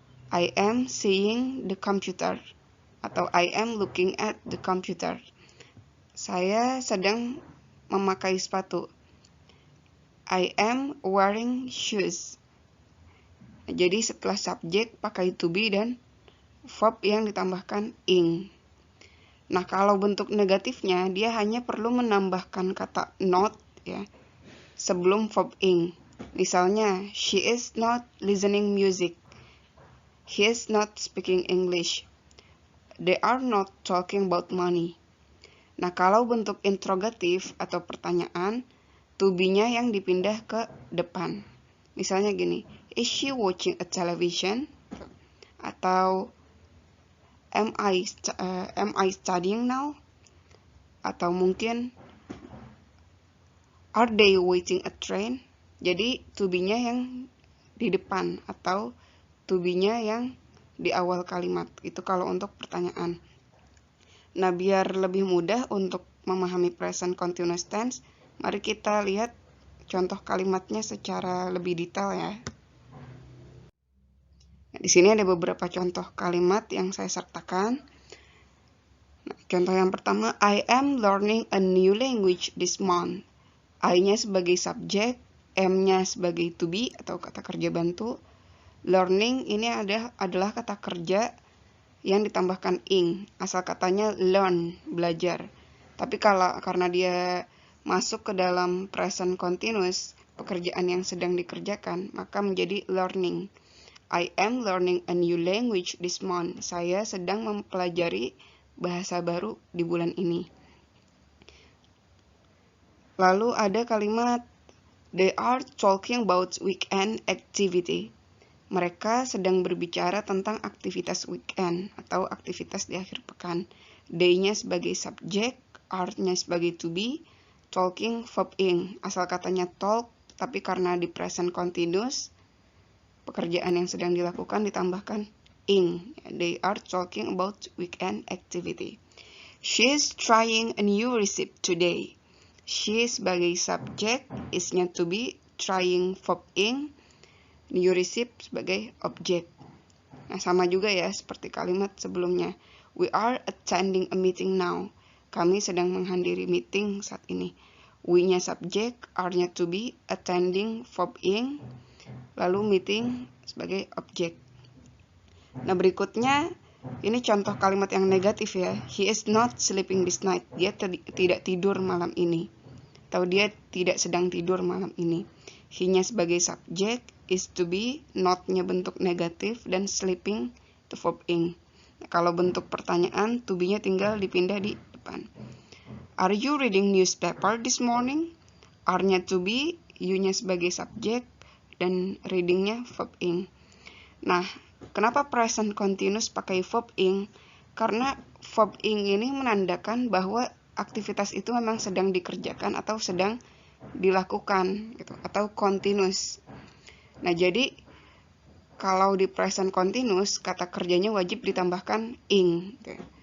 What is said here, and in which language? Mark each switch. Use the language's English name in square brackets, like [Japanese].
[English] I am seeing the computer. Atau I am looking at the computer. [Indonesian] Saya sedang memakai sepatu. [English] I am wearing shoes. [Indonesian] Jadi setelah subjek pakai to be dan verb yang ditambahkan ing. Nah, kalau bentuk negatifnya dia hanya perlu menambahkan kata not ya sebelum verb ing. [English] Misalnya, she is not listening music. He is not speaking English. They are not talking about money. [Indonesian] Nah, kalau bentuk interrogatif atau pertanyaan, to be-nya yang dipindah ke depan. Misalnya gini, [English] is she watching a television? Atau am I studying now? Atau mungkin are they waiting a train? [Indonesian] Jadi to be-nya yang di depan atau to be-nya yang di awal kalimat. Itu kalau untuk pertanyaan. Nah, biar lebih mudah untuk memahami present continuous tense, mari kita lihat contoh kalimatnya secara lebih detail ya. Nah, di sini ada beberapa contoh kalimat yang saya sertakan. Nah, contoh yang pertama, [English] I am learning a new language this month. I-nya [Indonesian] sebagai subjek, M-nya sebagai to be atau kata kerja bantu. Learning ini adalah kata kerja yang ditambahkan ing. Asal katanya learn, belajar. Tapi karena dia masuk ke dalam present continuous, pekerjaan yang sedang dikerjakan, maka menjadi learning. [English] I am learning a new language this month. [Indonesian] Saya sedang mempelajari bahasa baru di bulan ini. Lalu ada kalimat [English] they are talking about weekend activity. [Indonesian] Mereka sedang berbicara tentang aktivitas weekend atau aktivitas di akhir pekan. They-nya sebagai subjek, are-nya sebagai to be, talking verb ing. Asal katanya talk, tapi karena di present continuous, pekerjaan yang sedang dilakukan ditambahkan ing. [English] They are talking about weekend activity. She is trying a new recipe today. [Indonesian] She sebagai subjek, is-nya to be, trying verb ing, new recipe sebagai objek. Nah, sama juga ya seperti kalimat sebelumnya. [English] We are attending a meeting now. [Indonesian] Kami sedang menghadiri meeting saat ini. We-nya subjek, are-nya to be, attending verb ing, lalu meeting sebagai objek. Nah, berikutnya ini contoh kalimat yang negatif ya. [English] He is not sleeping this night. [Indonesian] Dia tidak tidur malam ini. Atau dia tidak sedang tidur malam ini. He-nya sebagai subjek, is to be, not-nya bentuk negatif, dan sleeping itu verb ing. Nah, kalau bentuk pertanyaan, to be-nya tinggal dipindah di depan. [English] Are you reading newspaper this morning? [Indonesian] Are-nya to be, you-nya sebagai subjek, dan reading-nya verb ing. Nah, kenapa present continuous pakai verb ing? Karena verb ing ini menandakan bahwa aktivitas itu memang sedang dikerjakan atau sedang dilakukan gitu, atau continuous. Nah, jadi kalau di present continuous kata kerjanya wajib ditambahkan ing gitu.